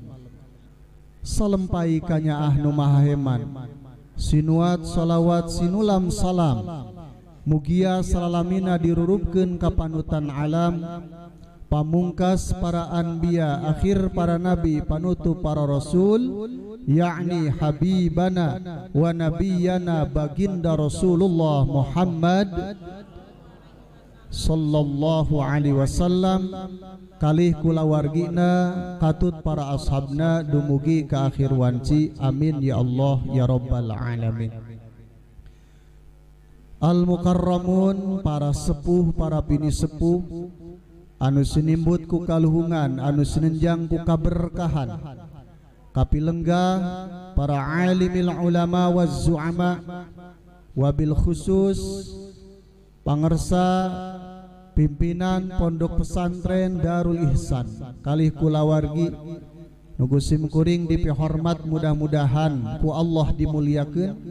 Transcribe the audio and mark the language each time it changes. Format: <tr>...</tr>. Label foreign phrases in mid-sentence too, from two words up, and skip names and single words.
<su>Salempai kanyaah nu mahaheman, sinuat salawat sinulam salam, mugia salalamina dirurupkeun ka panutan alam, pamungkas para anbiya, akhir para nabi, panutup para rasul, yakni</su> <ar>habibana wa nabiyana</ar> <su>baginda Rasulullah Muhammad</su> <ar>sallallahu alaihi wasallam,</ar> <su>kalih kulawargina katut para ashabna dumugi ke akhir wanci.</su> <ar>Amin ya Allah ya rabbal alamin. Al mukarramun,</ar> <su>para sepuh para bini sepuh anu sinimbut ku kaluhungan, anu sinenjang ku kaberkahan, kapilenggah para</su> <ar>alimil ulama waz zu'ama, wabil khusus</ar> <su>pangersa pimpinan Pondok Pesantren Darul Ihsan kalih kulawargi nugu simkuring dipihormat, mudah-mudahan ku Allah dimuliakeun.</su>